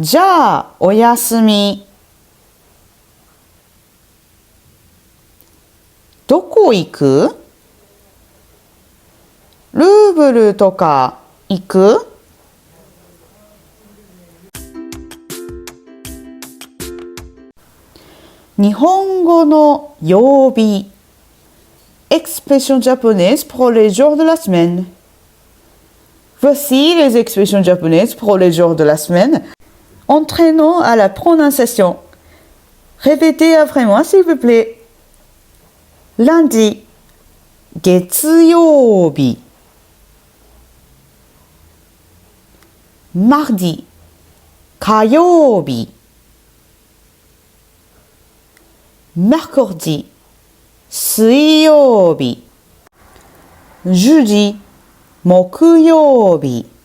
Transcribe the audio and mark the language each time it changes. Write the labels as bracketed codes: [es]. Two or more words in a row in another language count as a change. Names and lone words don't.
[ja] じゃあ、おやすみ。どこ行く？ルーブルとか行く？日本語の曜日。 [fr] Expressions japonaises pour les jours de la semaine. Voici les expressions japonaises pour les jours de la semaine. Entraînons à la prononciation. Répétez après moi s'il vous plaît. Lundi. [ja] 月曜日。 [fr] mardi [ja] 火曜日 [fr] mercredi [ja] 水曜日 [fr] jeudi [ja] 木曜日